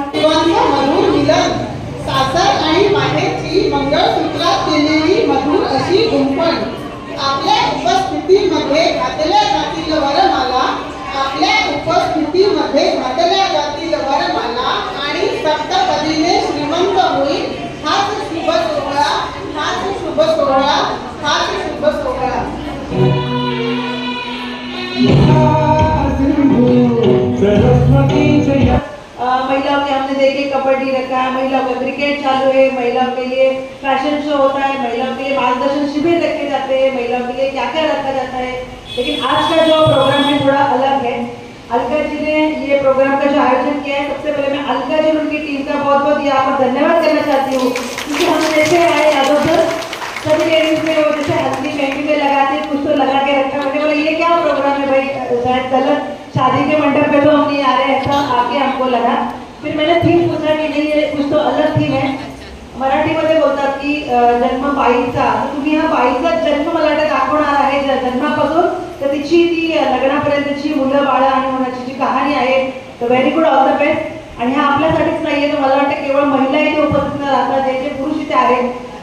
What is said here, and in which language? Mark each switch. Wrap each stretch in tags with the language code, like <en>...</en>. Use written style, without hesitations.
<mr>मधुर मिलन, सासर आणि माहेरची मंगळसूत्रात केलेली मधुर अशी गुंफण, आपल्या उपस्थितीमध्ये घातल्या जातील वरमाला, आपल्या उपस्थितीमध्ये घातल्या जातील वरमाला आणि सप्तपदीने श्रीमंत होईल हाच शुभ सोहळा, हाच शुभ सोहळा, हाच शुभ सोहळा।</mr> <hi>महिलाओं के हमने देखे कबड्डी रखा है, महिलाओं का क्रिकेट चालू है, महिलाओं के लिए फैशन शो होता है, महिलाओं के लिए मार्गदर्शन शिविर रखे जाते हैं, महिलाओं के लिए क्या क्या रखा जाता है। लेकिन आज का जो प्रोग्राम है थोड़ा अलग है। अलका जी ने ये प्रोग्राम का जो आयोजन किया है, सबसे पहले मैं अलका जी और उनकी टीम का बहुत बहुत यहाँ पर धन्यवाद करना चाहती हूँ, क्योंकि हम जैसे आए यादव सभी लेडीज में वो जैसे हल्दी मेहंदी में लगाते कुछ तो लगा के रखा। मैंने बोला ये क्या प्रोग्राम है भाई, शायद गलत शादी के मंडप पे तो हम नहीं आ रहे, ऐसा आके हमको लगा। फिर मैंने थीम पूछा कि नहीं ये कुछ तो अलग थीम है।</hi> <mr>मराठीमध्ये बोलतात की जन्म बाईचा, तर तुम्ही हा बाईचा जन्म मला वाटतं दाखवणार आहे जन्मापासून तर तिची ती लग्नापर्यंतची मुलं बाळ आणि होण्याची जी कहाणी आहे। तर</mr> <en>Very good, all the best.</en> <mr>आणि हा आपल्यासाठीच नाहीये, तर मला वाटतं केवळ महिला इथे उपस्थित राहतात, जे जे पुरुष इथे आहेत</mr>